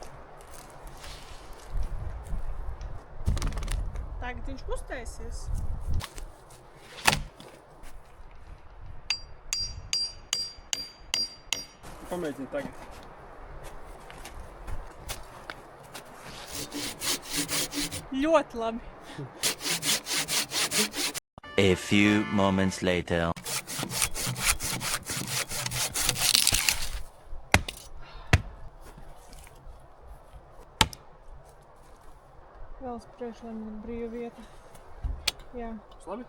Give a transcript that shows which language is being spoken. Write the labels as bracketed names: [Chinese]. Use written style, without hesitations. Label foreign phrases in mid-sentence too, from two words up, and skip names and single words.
[Latvian] Tagad viņš kustēsies. Pamēģini tagad. Ļoti labi. [English] A few moments later. [Latvian] Vēl uz priekšu, lai man ir brīva vieta. Jā, Labi?